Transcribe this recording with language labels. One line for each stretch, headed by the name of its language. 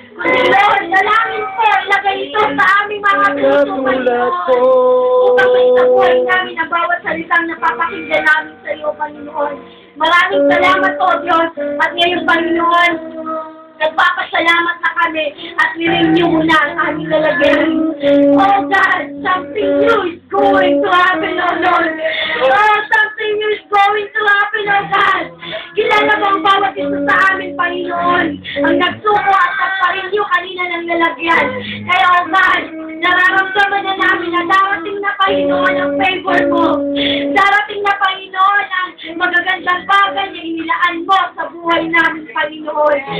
Filipino: Kundi, Lord, dalangin po, ilagay ito sa aming mga puso, Panginoon. Upang may tabuhay namin ang bawat salitang napapakinggan namin sa iyo, Panginoon. Maraming salamat, O Diyos. At ngayon, Panginoon, nagpapasalamat na kami at nirenew mo na ang aming lalagyan.
English: Oh God, something new is going to happen, O Lord. Oh, something new is going to happen, O God.
Filipino: Kilala mo ang bawat isa sa amin, Panginoon. Ang nagsuko at nagpa-renew kanina ng lalagyan. Kaya, O God, nararamdaman na namin na darating na, Panginoon, ang favor mo. Darating na, Panginoon, ang magagandang bagay na inilaan mo sa buhay namin, Panginoon.